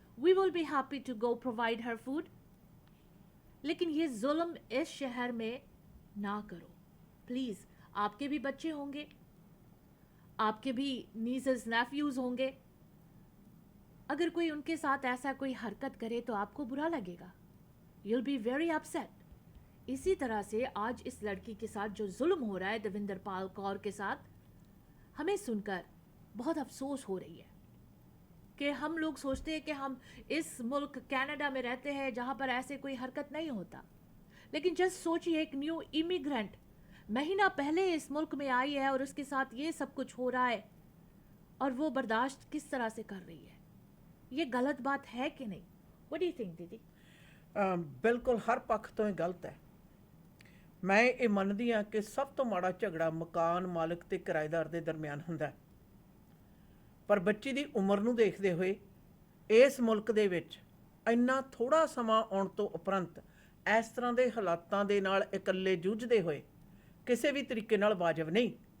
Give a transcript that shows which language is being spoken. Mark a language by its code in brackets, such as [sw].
[en] We will be happy to go provide her food. [hi] लेकिन ये जुल्म इस शहर में ना करो प्लीज़। आपके भी बच्चे होंगे, आपके भी नीज़ेस नेफ्यूज़ होंगे। अगर कोई उनके साथ ऐसा कोई हरकत करे तो आपको बुरा लगेगा। [en] You'll be very upset. [hi] इसी तरह से आज इस लड़की के साथ जो जुल्म हो रहा है देविंदर पाल कौर के साथ, हमें सुनकर बहुत अफसोस हो रही है कि हम लोग सोचते हैं कि हम इस मुल्क कनाडा में रहते हैं जहाँ पर ऐसे कोई हरकत नहीं होता। लेकिन जस्ट सोचिए, एक न्यू इमिग्रेंट महीना पहले इस मुल्क में आई है और उसके साथ ये सब कुछ हो रहा है, और वो बर्दाश्त किस तरह से कर रही है। ये गलत बात है कि नहीं? [en] what do you think [hi] दीदी? बिल्कुल हर पक्ष [pa] ਤੋਂ ਇਹ ਗਲਤ ਹੈ। ਮੈਂ ਇਹ ਮੰਨਦੀ ਹਾਂ ਕਿ ਸਭ ਤੋਂ ਮਾੜਾ ਝਗੜਾ ਮਕਾਨ ਮਾਲਕ ਤੇ ਕਿਰਾਏਦਾਰ ਦੇ ਦਰਮਿਆਨ ਹੁੰਦਾ ਹੈ। ਪਰ ਬੱਚੀ ਦੀ ਉਮਰ ਨੂੰ ਦੇਖਦੇ ਹੋਏ ਇਸ ਮੁਲਕ ਦੇ ਵਿੱਚ ਇੰਨਾ ਥੋੜਾ ਸਮਾਂ ਆਉਣ ਤੋਂ ਉਪਰੰਤ ਇਸ ਤਰ੍ਹਾਂ ਦੇ ਹਾਲਾਤਾਂ ਦੇ ਨਾਲ ਇਕੱਲੇ ਜੂਝਦੇ ਹੋਏ ਕਿਸੇ ਵੀ ਤਰੀਕੇ ਨਾਲ ਵਾਜਬ ਨਹੀਂ।